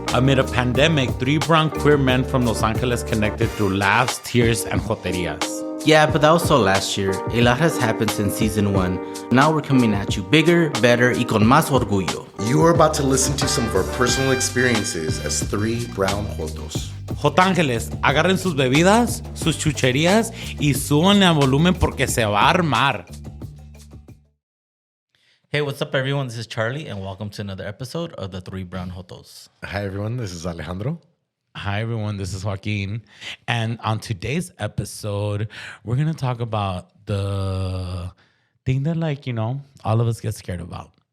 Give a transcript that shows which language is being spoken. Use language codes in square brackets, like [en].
[en] Amid a pandemic, 3 brown queer men from Los Angeles connected through laughs, tears, and joterias. Yeah, but that was so last year. A lot has happened since season 1. Now we're coming at you bigger, better, [es] y con más orgullo. [en] you are about to listen to some of our personal experiences as 3 brown Jotos. [es] Jotángeles, agarren sus bebidas, sus chucherias y súbanle a volumen porque se va a armar. [en] Hey, what's up, everyone? This is Charlie, and welcome to another episode of the Three Brown Jotos. Hi, everyone. This is Alejandro. Hi, everyone. This is Joaquin. And on today's episode, we're going to talk about the thing that, all of us get scared about.